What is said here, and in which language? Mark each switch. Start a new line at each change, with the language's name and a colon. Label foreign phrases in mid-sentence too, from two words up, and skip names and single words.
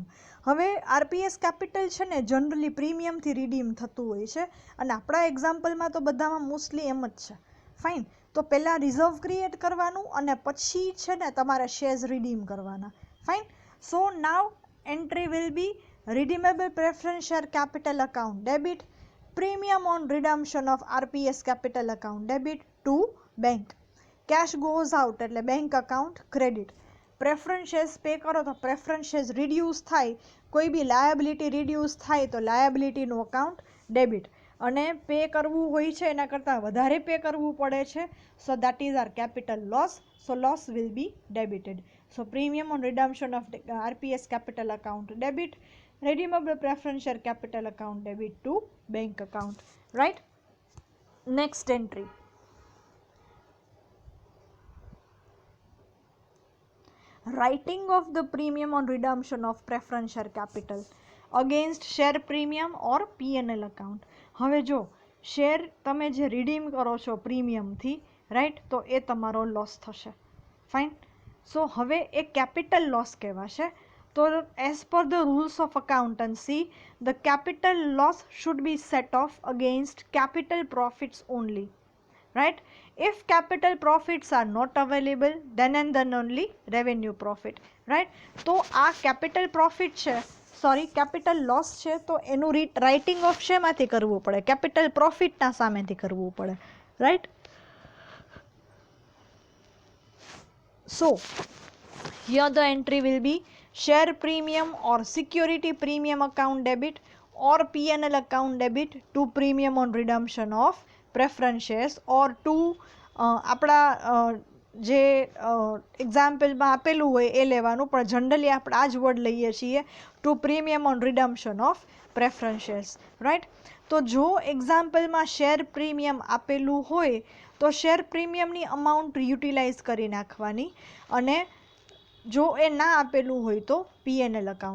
Gujarati: હવે RPS કેપિટલ છે ને જનરલી પ્રીમિયમથી રિડીમ થતું હોય છે, અને આપણા એક્ઝામ્પલમાં તો બધામાં મોસ્ટલી એમ જ છે, ફાઇન. તો પહેલાં રિઝર્વ ક્રિએટ કરવાનું અને પછી છે ને તમારે શેર્સ રિડીમ કરવાના, ફાઇન.
English: So now entry will be redeemable preference share capital account debit, premium on redemption of RPS capital account debit to bank, cash goes out
Gujarati: એટલે બેંક અકાઉન્ટ ક્રેડિટ. પ્રેફરન્સ શેર્સ પે કરો તો પ્રેફરન્સ શેર્સ રિડ્યુસ થાય, કોઈ બી લાયબિલિટી રિડ્યુસ થાય તો લાયબિલિટીનું અકાઉન્ટ ડેબિટ. અને પે કરવું હોય છે એના કરતાં વધારે પે કરવું પડે છે,
English: so that is are capital loss, so loss will be debited. So premium on redemption of RPS capital account debit, redeemable preference share capital account debit to bank account, right. Next entry, writing of the premium on redemption of preference share capital against share premium or PNL account.
Gujarati: હવે જો શેર તમે જે રિડીમ કરો છો પ્રીમિયમથી, રાઈટ, તો એ તમારો લોસ થશે, ફાઇન. સો હવે એ કેપિટલ લોસ કહેવાશે.
English: તો as per the rules of accountancy, the capital loss should be set off against capital profits only, right. If capital profits are not available, then and then only revenue profit, right.
Gujarati: તો આ
English: capital profit
Gujarati: છે, સોરી
English: capital loss
Gujarati: છે, તો એનું રાઇટિંગ ઓફ શેમાંથી કરવું પડે,
English: capital profit
Gujarati: ના સામેથી કરવું પડે,
English: right. So here the entry will be share premium or security premium account debit or PNL account debit to premium on redemption of preference shares or to
Gujarati: આપણા જે એક્ઝામ્પલમાં આપેલું હોય એ લેવાનું, પણ જનરલી આપણે આ જ વર્ડ લઈએ છીએ,
English: to premium on redemption of preference shares, right.
Gujarati: તો જો એક્ઝામ્પલમાં શેર પ્રીમિયમ આપેલું હોય તો શેર પ્રીમિયમની અમાઉન્ટ યુટિલાઇઝ કરી નાખવાની, અને જો એ ના આપેલું હોય તો PNL અકાઉન્ટ.